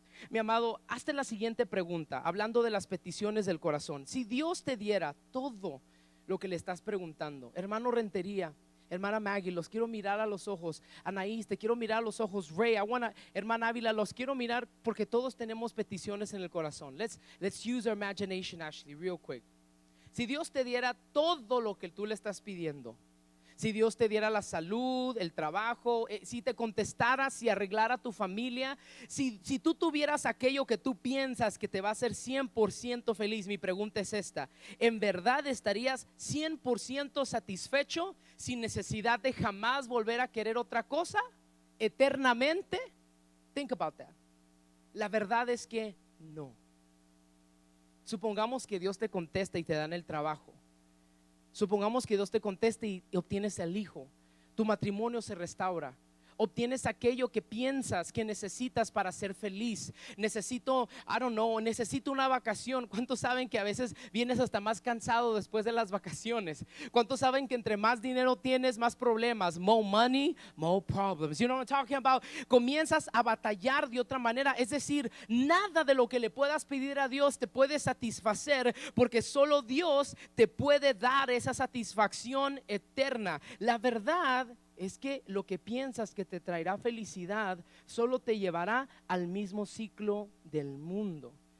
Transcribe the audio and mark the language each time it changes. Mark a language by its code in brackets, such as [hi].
[es] Mi amado, hazte la siguiente pregunta, hablando de las peticiones del corazón. Si Dios te diera todo lo que le estás preguntando, hermano Rentería, hermana Maggie, los quiero mirar a los ojos. Anaís, te quiero mirar a los ojos. Ray, hermana Ávila, los quiero mirar porque todos tenemos peticiones en el corazón. [en] Let's use our imagination, Ashley, real quick. [es] Si Dios te diera todo lo que tú le estás pidiendo, si Dios te diera la salud, el trabajo, si te contestara, si arreglara tu familia, si tú tuvieras aquello que tú piensas que te va a hacer 100% feliz, mi pregunta es esta: ¿en verdad estarías 100% satisfecho sin necesidad de jamás volver a querer otra cosa eternamente? [en] Think about that. [es] La verdad es que no. Supongamos que Dios te contesta y te dan el trabajo. Supongamos que Dios te conteste y obtienes el hijo, tu matrimonio se restaura, obtienes aquello que piensas que necesitas para ser feliz. Necesito una vacación. ¿Cuántos saben que a veces vienes hasta más cansado después de las vacaciones? ¿Cuántos saben que entre más dinero tienes, más problemas? [en] More money, more problems. You know what I'm talking about? [es] Comienzas a batallar de otra manera. Es decir, nada de lo que le puedas pedir a Dios te puede satisfacer, porque solo Dios te puede dar esa satisfacción eterna. La verdad es que lo que piensas que te traerá felicidad solo te llevará al mismo ciclo del mundo.